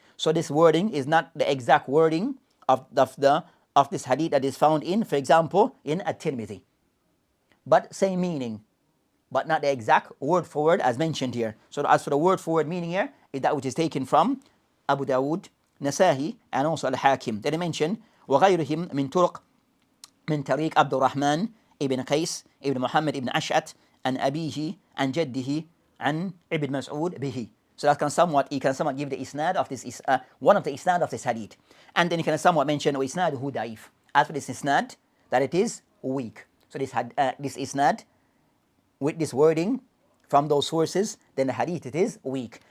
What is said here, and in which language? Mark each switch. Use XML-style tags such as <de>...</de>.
<en>So this wording is not the exact wording of this hadith that is found in, for example, in At-Tirmidhi. But same meaning, but not the exact word for word as mentioned here. So as for the word for word meaning here, is that which is taken from Abu Dawood, Nasahi, and also Al-Hakim. Then he mentioned,</en> <ar>وَغَيْرِهِمْ مِنْ طُرُقٍ من طريق عبد الرحمن ابن قيس ابن محمد ابن أشعث عن أبيه عن جده عن ابن مسعود به.</ar> <en>So that he can somewhat give the isnad of this, one of the isnad of this hadith. And then he can somewhat mention</en> <ar>isnaduhu da'if.</ar> <en>As for this isnad, that it is weak. So this isnad, with this wording from those sources, then the hadith, it is weak.</en>